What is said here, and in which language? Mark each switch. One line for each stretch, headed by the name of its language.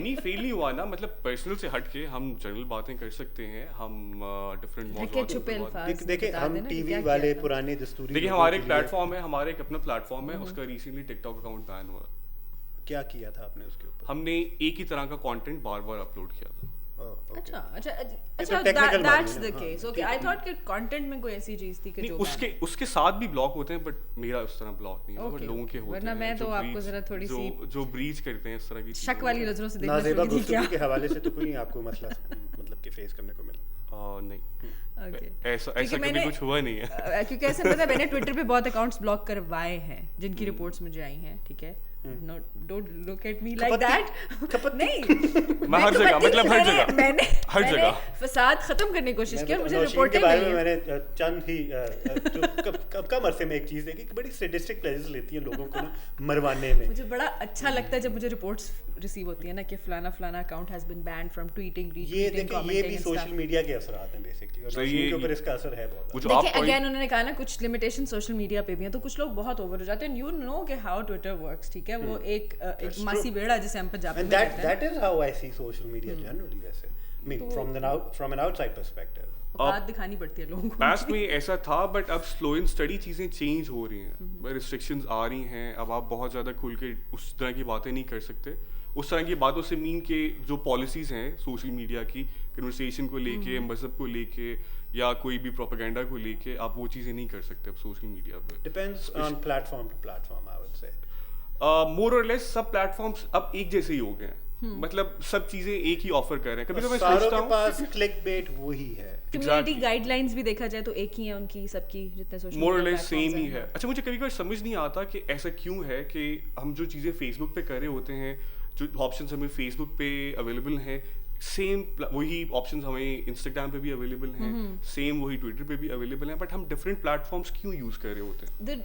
Hindi: नहीं फेल नहीं हुआ ना, मतलब पर्सनल से हट के हम जनरल बातें कर सकते हैं, हम डिफरेंट मौजूद देखिए हम टीवी वाले पुराने दस्तूरी देखिए हमारे एक प्लेटफॉर्म है, हमारे एक अपना प्लेटफॉर्म है, उसका रिसेंटली टिकटॉक अकाउंट बैन हुआ. क्या किया था आपने उसके ऊपर? हमने एक ही तरह का कंटेंट बार-बार अपलोड किया था.
English: अच्छा that's the case. Okay, I thought
Hindi: कि कंटेंट में कोई ऐसी चीज थी कि जो उसके साथ भी ब्लॉक होते हैं, बट मेरा उस तरह ब्लॉक नहीं है, बट लोगों के होते हैं. वरना मैं तो आपको जरा थोड़ी सी जो ब्रीच करते हैं इस तरह की शक वाली नजरों से देखना नाज़ेबा गुफ्तगू के हवाले से तो कोई आपको मसला मतलब कि फेस करने को मिला नहीं. ऐसा कभी कुछ हुआ नहीं है क्योंकि ऐसा पता है मैंने ट्विटर पे बहुत अकाउंट्स ब्लॉक करवाए हैं जिनकी रिपोर्ट्स मुझे आई हैं. ठीक है,
English: don't look at me like that.
Hindi: नहीं मैं हर जगह मतलब मैंने हर जगह फसाद खत्म करने की कोशिश की. मुझे रिपोर्ट के बारे में मैंने चंद ही कम अरसे में एक चीज देखी कि बड़ी सैडिस्टिक प्लेजर लेती है लोगों को ना मरवाने में. मुझे बड़ा अच्छा लगता है जब मुझे रिपोर्ट्स रिसीव होती है ना कि फलाना account
English: Has been banned from tweeting retweeting commenting.
Hindi: ये भी सोशल मीडिया के असरात हैं बेसिकली, और उनके ऊपर इसका असर है बहुत. देखिए अगेन उन्होंने कहा ना कुछ लिमिटेशन सोशल मीडिया पे भी हैं, तो कुछ लोग बहुत ओवर हो जाते हैं.
English: you know
Hindi: कि
English: How Twitter works.
Hindi: ठीक है, वो एक मासी बेड़ा जिसे हम पंजाबी में कहते हैं.
English: that is how I see social media generally वैसे. I mean from an outside perspective.
Hindi: बात दिखानी पड़ती है लोगों को. पास्ट में ऐसा था, बट अब स्लो एंड स्टडी चीज़ें चेंज हो रही हैं, रिस्ट्रिक्शंस आ रही हैं. अब आप बहुत ज़्यादा खुल के उस तरह की बातें नहीं कर सकते. उस तरह की बातों से मीन के जो पॉलिसीज़ हैं सोशल मीडिया की, कन्वर्सेशन को लेके, मजहब को लेके या कोई भी प्रोपेगेंडा को लेके, आप वो चीज़ें नहीं कर सकते अब सोशल मीडिया पे.
English: Depends on platform to platform, I would say.
Hindi: मोर और लेस सब प्लेटफॉर्म्स अब एक जैसे ही हो गए हैं. मतलब सब चीजें एक ही ऑफर कर रहे हैं. कभी कभी सारों के पास क्लिकबेट वही है. कम्युनिटी गाइडलाइंस भी देखा जाए तो एक ही है उनकी सबकी, जितने सोशल मोर और लेस सेम ही है. अच्छा मुझे कभी कभी समझ नहीं आता कि ऐसा क्यों है कि हम जो चीजें फेसबुक पे कर रहे होते हैं, जो ऑप्शंस हमें फेसबुक पे अवेलेबल हैं, सेम वही ऑप्शंस हमें इंस्टाग्राम पे भी अवेलेबल हैं, सेम वही ट्विटर पे भी अवेलेबल हैं, बट हम डिफरेंट प्लेटफॉर्म्स क्यों यूज कर रहे होते हैं?